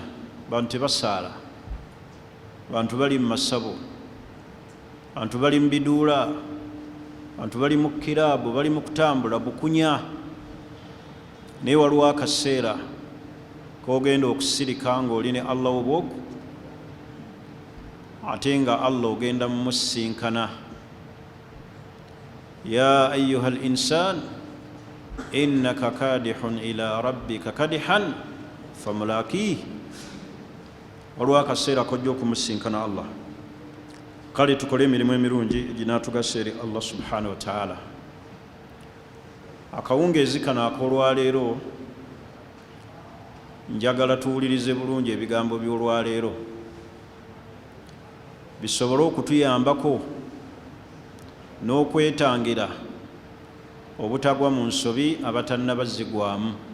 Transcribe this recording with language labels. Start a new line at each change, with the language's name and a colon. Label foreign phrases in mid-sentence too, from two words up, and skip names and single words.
Ganda: Bantu tebasaala, bantu bali mu masabo, bantu bali mu biduula, bantu bali mu kiraabu, bali mu kutambula bukunya. Naye waliwo akaseera k'ogenda okusirika ng'oli ne Allah obwogu, ate nga Allah ogenda mumusinkana.
Arabic: يا أيها الإنسان إنك كادح إلى ربك كدحا فملاقيه.
Ganda: Waliwo akaseera kojja okumusinkana Allah. Kale tukole emirimu emirungi eginaatugasa eri Allah
Arabic: سبحانه وتعالى.
Ganda: Akawungeezi kano ak'olwaleero njagala tuwulirize bulungi ebigambo by'olwaleero bisobole okutuyambako n'okwetangira obutagwa mu nsobi abatannabazigwamu.